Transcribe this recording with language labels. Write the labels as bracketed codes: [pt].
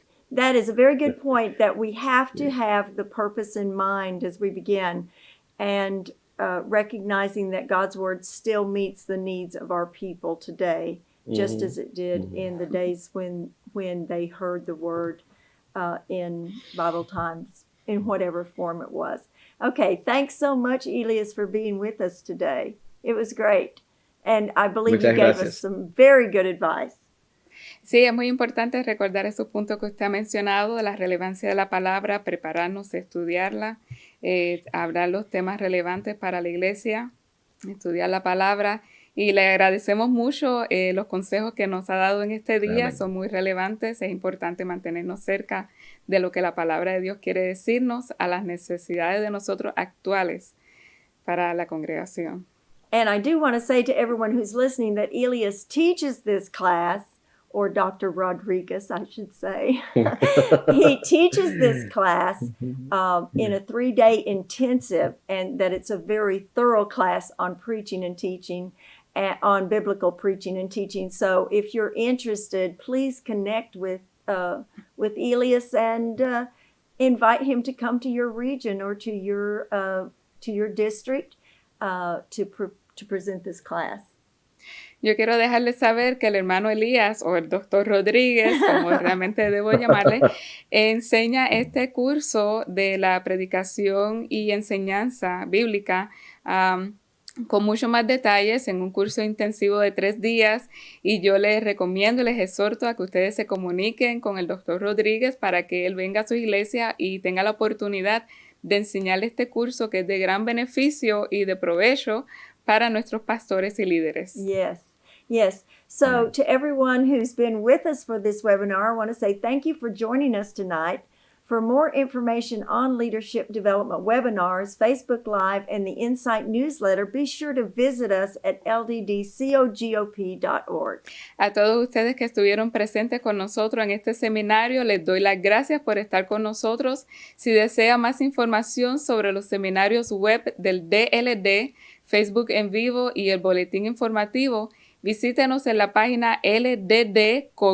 [en] That is a very good point, that we have to have the purpose in mind as we begin, and recognizing that God's word still meets the needs of our people today, just as it did in the days when they heard the word in Bible times, in whatever form it was. Okay, thanks so much, Elias, for being with us today. It was great. And I believe [es] Muchas [en] you gave [es] gracias. [en] us some very good advice. [es] Sí, es muy importante recordar esos puntos que usted ha mencionado, de la relevancia de la palabra, prepararnos, estudiarla, hablar los temas relevantes para la iglesia, estudiar la palabra. Y le agradecemos mucho los consejos que nos ha dado en este día, Amén. son muy relevantes. Es importante mantenernos cerca de lo que la palabra de Dios quiere decirnos, a las necesidades de nosotros actuales para la congregación. [en] And I do want to say to everyone who's listening that Elias teaches this class, or Dr. Rodriguez, I should say. He teaches this class in a 3-day intensive, and that it's a very thorough class on preaching and teaching, on biblical preaching and teaching. So if you're interested, please connect with Elias and invite him to come to your region or to your district to present this class. [es] Yo quiero dejarles saber que el hermano Elías, o el doctor Rodríguez, como realmente debo llamarle, enseña este curso de la predicación y enseñanza bíblica con mucho más detalles en un curso intensivo de 3 días, y yo les recomiendo, les exhorto a que ustedes se comuniquen con el doctor Rodríguez para que él venga a su iglesia y tenga la oportunidad de enseñarle este curso, que es de gran beneficio y de provecho para nuestros pastores y líderes. [en] Yes, yes. So, to everyone who's been with us for this webinar, I want to say thank you for joining us tonight. For more information on leadership development webinars, Facebook Live, and the Insight newsletter, be sure to visit us at lddcogop.org. [es] A todos ustedes que estuvieron presentes con nosotros en este seminario, les doy las gracias por estar con nosotros. Si desea más información sobre los seminarios web del DLD, Facebook en vivo y el boletín informativo, visítenos en la página lddcogop.org.